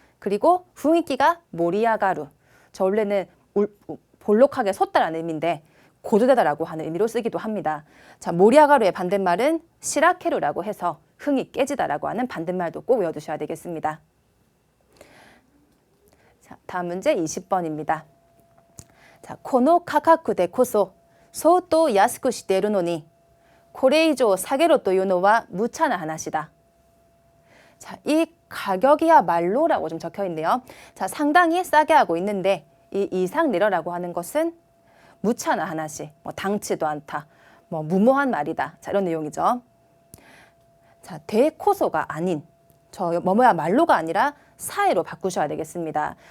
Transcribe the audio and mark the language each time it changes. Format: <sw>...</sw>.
<ko>그리고雰囲気가 모리아가루. 저 원래는 볼록하게 솟다라는 의미인데 고조되다라고 하는 의미로 쓰기도 합니다. 자, 모리아가루의 반대말은 시라케루라고 해서 흥이 깨지다라고 하는 반대말도 꼭 외워두셔야 되겠습니다. 자, 다음 문제 20번입니다.</ko> <ja>자, この価格でこそ相当安くしているのにこれ以上下げろというのは無茶な話だ.</ja> <ko>자, 이 가격이야말로라고 좀 적혀 있네요. 자, 상당히 싸게 하고 있는데 이 이상 내려라고 하는 것은 무차나 하나씩, 당치도 않다, 무모한 말이다. 자, 이런 내용이죠. 자, 대코소가 아닌, 저 뭐뭐야말로가 아니라 사에로 바꾸셔야 되겠습니다.</ko>